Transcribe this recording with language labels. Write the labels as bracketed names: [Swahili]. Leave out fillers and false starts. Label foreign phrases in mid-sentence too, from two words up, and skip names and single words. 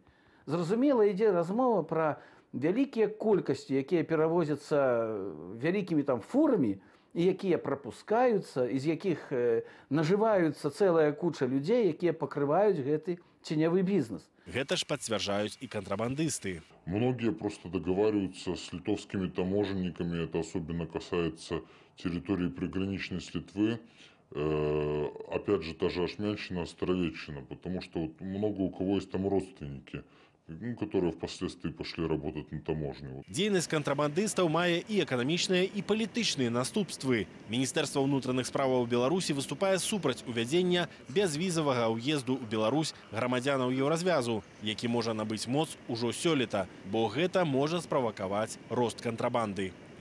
[Belarusian] Зразумела, ідзе размова пра вялікія колькасці, якія перавозяцца вялікімі там фурамі, і якія прапускаюцца, і з якіх нажываюцца цэлая куча людзей, якія пакрываюць гэты ценявы бізнес. Гэта ж пацвярджаюць і кантрабандысты. [Russian] Многие просто договариваются с литовскими таможенниками, это особенно касается территории приграничной с Литвы, опять же, та же Ашмянщина, Островеччина, потому что много у кого есть там родственники, которые впоследствии пошли работать на таможню. [Belarusian] Дзейнасць кантрабандыстаў мае і эканамічныя, і палітычныя наступствы. Міністэрства ўнутраных справаў Беларусі выступае супраць увядзення бязвізавага ўезду ў Беларусь грамадзянаў Еўразвязу, які можа набыць моц ужо сёлета, бо гэта можа справакаваць рост кантрабанды.